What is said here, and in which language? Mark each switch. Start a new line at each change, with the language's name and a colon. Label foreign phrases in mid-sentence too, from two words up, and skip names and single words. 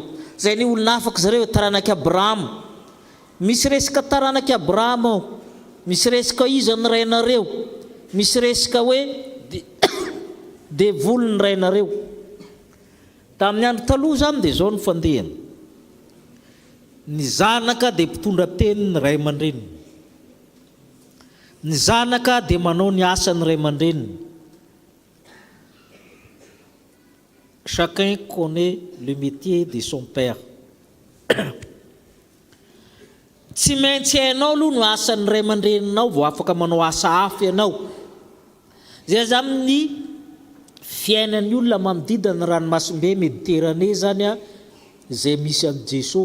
Malagasy: Zay ny olona afaka zareo taranaka Abrahama. Misy resaka taranaka Abrahama ao, misy resaka iza ny rainareo, misy resaka hoe devoly ny rainareo. Tamin'ny andro taloha zany dia zao ny fandehany. Ny zanaka dia mpitondra teny ny ray aman-dreniny. Ny zanaka dia manao ny asan'ny ray aman-dreniny.
French: Chacun connaît le métier de son père.
Malagasy: Tsy maintsy hainao aloha no asan'ny ray aman-dreninao vao afaka manao asa hafa ianao. Zay zany ny fiainan'ny olona manodidina ny ranomasimbe Méditerranée zany izay misy an'i Jesosy.